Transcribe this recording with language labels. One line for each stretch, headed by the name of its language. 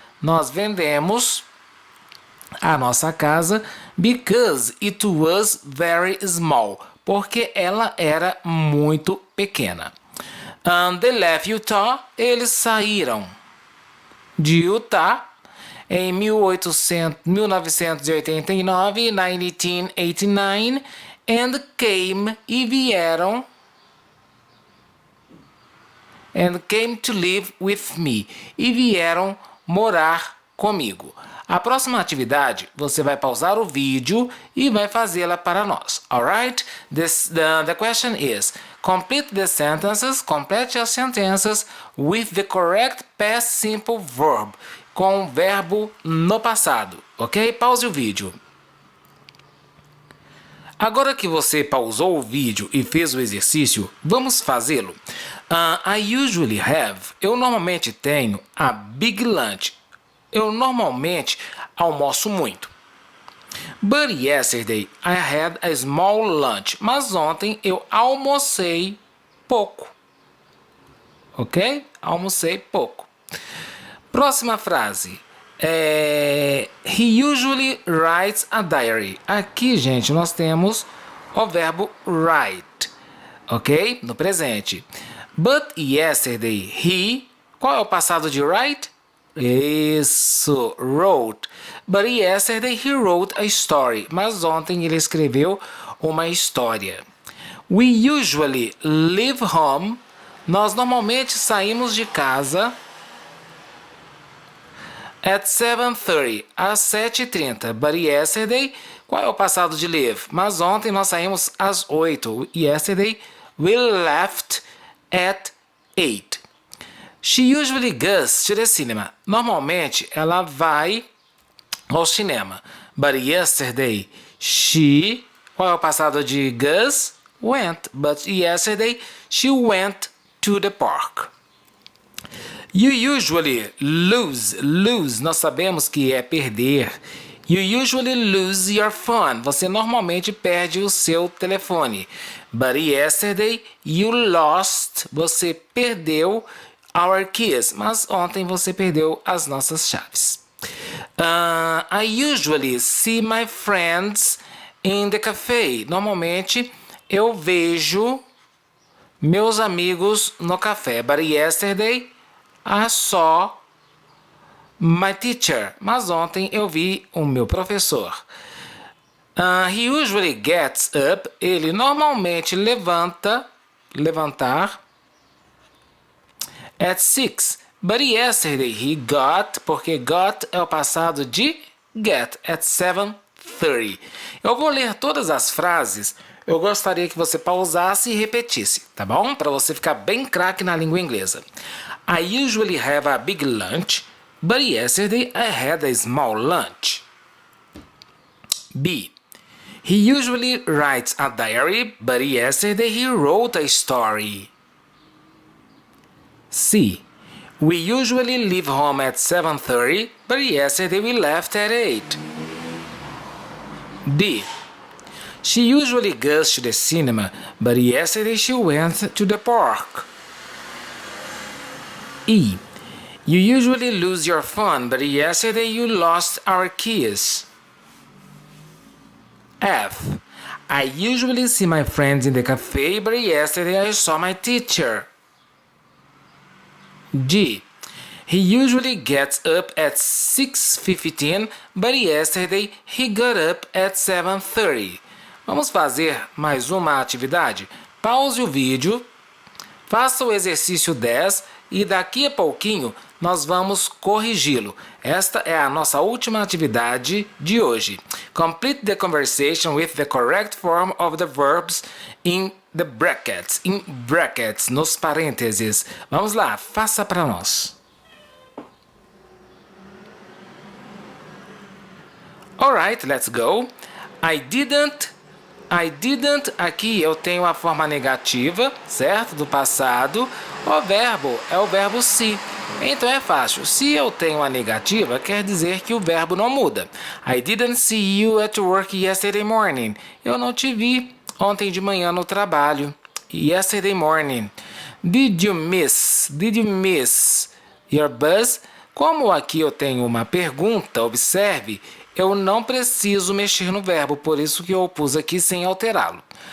Portuguese: Nós vendemos a nossa casa
English: because it was very small.
Portuguese: Porque ela era muito pequena.
English: They left Utah.
Portuguese: Eles saíram de Utah em 1989, 1989,
English: and came
Portuguese: e vieram,
English: and came to live with me,
Portuguese: e vieram morar comigo. A próxima atividade, você vai pausar o vídeo e vai fazê-la para nós.
English: Alright? The question is, complete the sentences, complete as sentenças with the correct past simple verb,
Portuguese: com o verbo no passado.
English: Ok?
Portuguese: Pause o vídeo. Agora que você pausou o vídeo e fez o exercício, vamos fazê-lo.
English: I usually have,
Portuguese: eu normalmente tenho
English: a big lunch.
Portuguese: Eu normalmente almoço muito.
English: But yesterday I had a small lunch.
Portuguese: Mas ontem eu almocei pouco. Ok? Almocei pouco. Próxima frase.
English: He usually writes a diary.
Portuguese: Aqui, gente, nós temos o verbo write. Ok? No presente.
English: But yesterday he...
Portuguese: Qual é o passado de write? Isso, wrote.
English: But yesterday he wrote a story.
Portuguese: Mas ontem ele escreveu uma história.
English: We usually leave home.
Portuguese: Nós normalmente saímos de casa
English: at 7:30,
Portuguese: às 7:30.
English: But yesterday,
Portuguese: qual é o passado de leave? Mas ontem nós saímos às 8.
English: Yesterday we left at 8. She usually goes to the cinema.
Portuguese: Normalmente ela vai ao cinema.
English: But yesterday she...
Portuguese: Qual é o passado de goes? Went.
English: But yesterday she went to the park. You usually lose.
Portuguese: Lose, nós sabemos que é perder.
English: You usually lose your phone.
Portuguese: Você normalmente perde o seu telefone.
English: But yesterday you lost.
Portuguese: Você perdeu
English: our keys.
Portuguese: Mas ontem você perdeu as nossas chaves.
English: I usually see my friends in the cafe.
Portuguese: Normalmente eu vejo meus amigos no café.
English: But yesterday I saw my teacher.
Portuguese: Mas ontem eu vi o meu professor.
English: He usually gets up.
Portuguese: Ele normalmente levantar
English: at 6. But yesterday he got,
Portuguese: porque got é o passado de get,
English: at 7:30.
Portuguese: Eu vou ler todas as frases. Eu gostaria que você pausasse e repetisse, tá bom? Para você ficar bem craque na língua inglesa.
English: I usually have a big lunch, but yesterday I had a small lunch. B. He usually writes a diary, but yesterday he wrote a story. C. We usually leave home at 7:30, but yesterday we left at 8. D. She usually goes to the cinema, but yesterday she went to the park. E. You usually lose your phone, but yesterday you lost our keys. F. I usually see my friends in the cafe, but yesterday I saw my teacher. G. He usually gets up at 6:15, but yesterday he got up at 7:30.
Portuguese: Vamos fazer mais uma atividade? Pause o vídeo, faça o exercício 10 e daqui a pouquinho nós vamos corrigi-lo. Esta é a nossa última atividade de hoje.
English: Complete the conversation with the correct form of the verbs in the brackets. In brackets,
Portuguese: nos parênteses. Vamos lá, faça para nós.
English: Alright, let's go. I didn't,
Portuguese: aqui eu tenho a forma negativa, certo? Do passado. O verbo é o verbo see. Então é fácil. Se eu tenho a negativa, quer dizer que o verbo não muda.
English: I didn't see you at work yesterday morning.
Portuguese: Eu não te vi ontem de manhã no trabalho.
English: Yesterday morning. Did you miss your bus?
Portuguese: Como aqui eu tenho uma pergunta, observe, eu não preciso mexer no verbo, por isso que eu pus aqui sem alterá-lo.